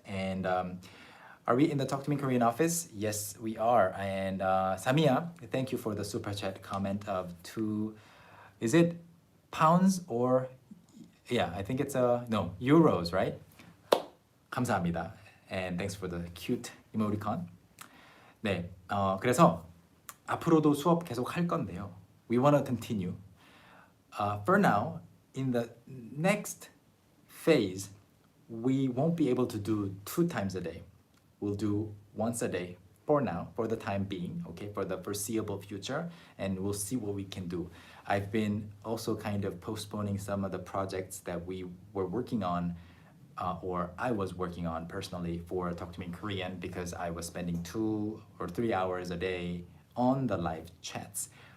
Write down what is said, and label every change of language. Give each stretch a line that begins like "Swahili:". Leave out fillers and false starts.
English: And are we in the Talk to Me Korean office? Yes, we are. And Samia, thank you for the super chat comment of 2, is it pounds or, yeah, I think it's no, euros, right?
Korean: 감사합니다.
English: And thanks for the cute emoticon.
Korean: 네, 그래서 앞으로도 수업 계속 할 건데요.
English: We want to continue. For now, in the next phase, we won't be able to do 2 times a day. We'll do once a day for now, for the time being, okay, for the foreseeable future, and we'll see what we can do. I've been also kind of postponing some of the projects that we were working on, or I was working on personally for Talk to Me in Korean, because I was spending 2 or 3 hours a day on the live chats.